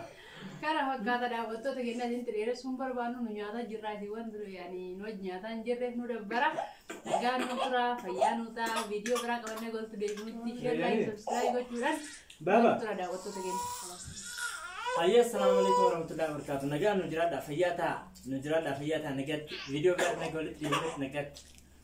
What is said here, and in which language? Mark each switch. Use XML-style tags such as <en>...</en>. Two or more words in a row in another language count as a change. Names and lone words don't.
<om>Kara fakkaata daawwattoota keenya isin dheeressuun barbaannu nu nyaata jirraa fi wanti nu nyaata hin jirreef nu dabbara. Nagaan nu tura fayyaa nu ta'a viidiyoo biraa qabannee goltu deebinutti</om> <en>sheerlaayi sabskiraayib</en> <om>gochuudhaan tura daawwattoota keenya.</om> <ar>أيا السلام عليكم ورحمة الله وبركاته.</ar> <om>Nagaan nu jiraadhaa fayyaa ta'a nagaatti viidiyoo biraa nagatti deebinutti nagaatti.</om>